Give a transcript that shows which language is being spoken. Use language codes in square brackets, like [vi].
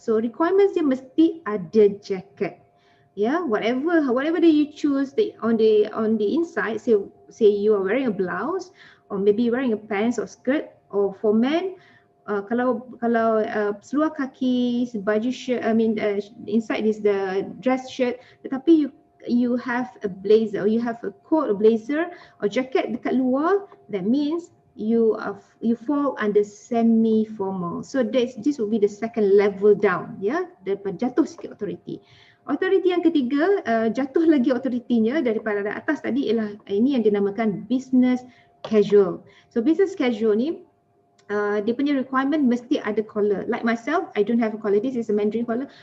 [en] So requirements [ms] dia mesti ada [en] jacket. Yeah, whatever that you choose on the inside, say you are wearing a blouse or maybe wearing a pants or skirt, or for men [ms] kalau seluar kaki, baju [en] shirt, inside is the dress shirt, tetapi you have a blazer or you have a coat or blazer or jacket [ms] dekat luar, [en] that means you fall under semi formal. So this will be the second level down, ya, [ms] daripada jatuh sikit [en] authority. [ms] Authority yang ketiga, jatuh lagi authority-nya daripada atas tadi, ialah ini yang dinamakan business casual. So business casual ni dia punya requirement mesti ada collar. [en] Like myself, I don't have a collar. This is a Mandarin collar.